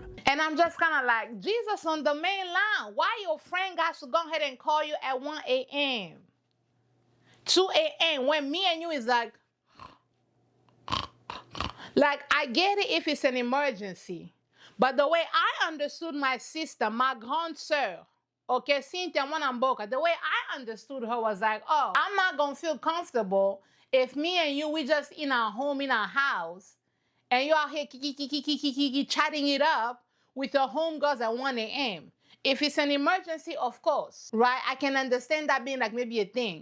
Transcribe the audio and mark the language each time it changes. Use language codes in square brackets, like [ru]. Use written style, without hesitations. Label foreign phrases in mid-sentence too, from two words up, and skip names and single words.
[en] And I'm just kind of like, Jesus on the main line. Why your friend got to go ahead and call you at 1 a.m., 2 a.m., when me and you is like, I get it if it's an emergency. But the way I understood my sister, my [fr] grande sœur, [en] okay, Cynthia Mwanamboka, the way I understood her was like, oh, I'm not going to feel comfortable if me and you, we just in our home, in our house, and you out here chatting it up with your homegirls at 1 a.m. If it's an emergency, of course, right? I can understand that being like maybe a thing.